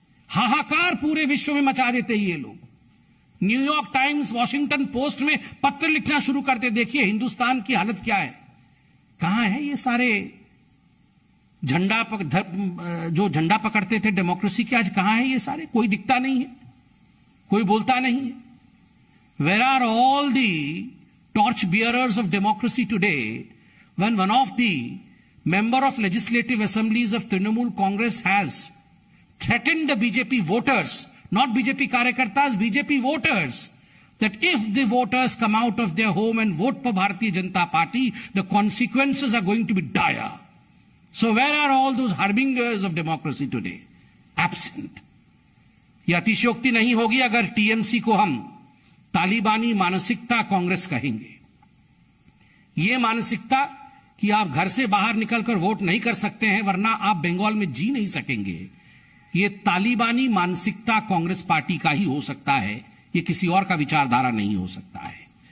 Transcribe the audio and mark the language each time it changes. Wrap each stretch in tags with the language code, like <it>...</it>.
<hi>हाहाकार पूरे विश्व में मचा देते ये लोग। न्यूयॉर्क टाइम्स, वॉशिंगटन पोस्ट में पत्र लिखना शुरू करते, देखिए हिंदुस्तान की हालत क्या है। कहां है ये सारे जो झंडा पकड़ते थे डेमोक्रेसी के, आज कहां है ये सारे? कोई दिखता नहीं है, कोई बोलता नहीं है।</hi> <en>Where are all the torch bearers of democracy today when one of the member of legislative assemblies of Trinamool Congress has threatened the BJP voters, not BJP karyakartas, BJP voters, that if the voters come out of their home and vote for Bharatiya Janata Party, the consequences are going to be dire. So where are all those harbingers of democracy today? Absent.</en> <hi>यह अतिशयोक्ति नहीं होगी अगर TMC को हम तालिबानी मानसिकता कांग्रेस कहेंगे। यह मानसिकता कि आप घर से बाहर निकलकर वोट नहीं कर सकते हैं वरना आप बंगाल में जी नहीं सकेंगे, ये तालिबानी मानसिकता कांग्रेस पार्टी का ही हो सकता है, ये किसी और का विचारधारा नहीं हो सकता है।</hi>